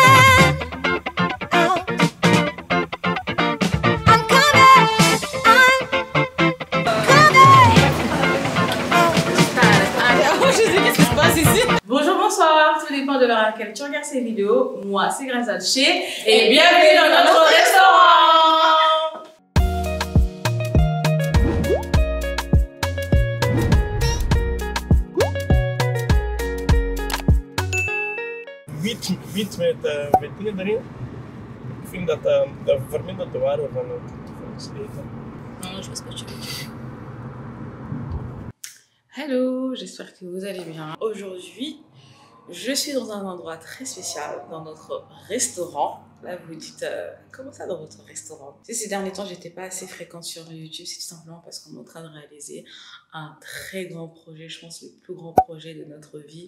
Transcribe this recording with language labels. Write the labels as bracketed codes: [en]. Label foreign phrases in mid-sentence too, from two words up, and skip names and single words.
[fr] Bonjour, bonsoir, tout dépend de l'heure à laquelle tu regardes ces vidéos. Moi, c'est Graza Tché et bienvenue dans notre restaurant. [nl] Wheat met dingen erin. Ik vind dat vermindert de waarde van het eten. [fr] Non, je sais pas ce que tu veux dire. Hello, j'espère que vous allez bien. Aujourd'hui, je suis dans un endroit très spécial, dans notre restaurant. Là, vous vous dites, comment ça dans votre restaurant? Ces derniers temps, j'étais pas assez fréquente sur YouTube, c'est tout simplement parce qu'on est en train de réaliser un très grand projet, je pense le plus grand projet de notre vie.